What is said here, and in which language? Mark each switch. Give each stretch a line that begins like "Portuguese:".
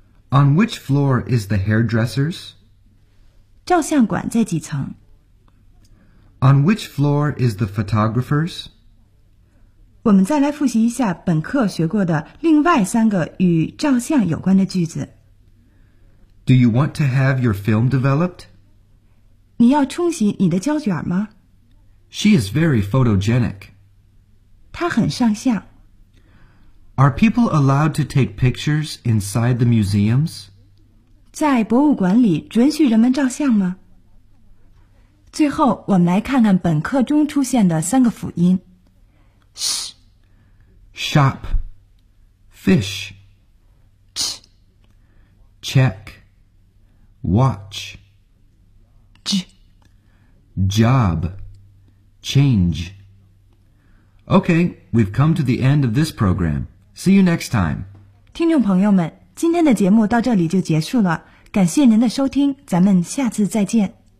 English: On which floor is the hairdresser's?
Chinese: 照相馆在几层
English: On which floor is the photographer's?
Chinese: 我们再来复习一下本课学过的另外三个与照相有关的句子。
English: Do you want to have your film developed?
Chinese: 你要冲洗你的胶卷吗?
English: She is very photogenic.
Chinese: 她很上相。
English: Are people allowed to take pictures inside the museums?
Chinese: 在博物馆里准许人们照相吗?最后我们来看看本课中出现的三个辅音 sh
English: shop fish ch check watch j job change Okay, we've come to the end of this program. See you next time.
Chinese: 听众朋友们，今天的节目到这里就结束了，感谢您的收听，咱们下次再见。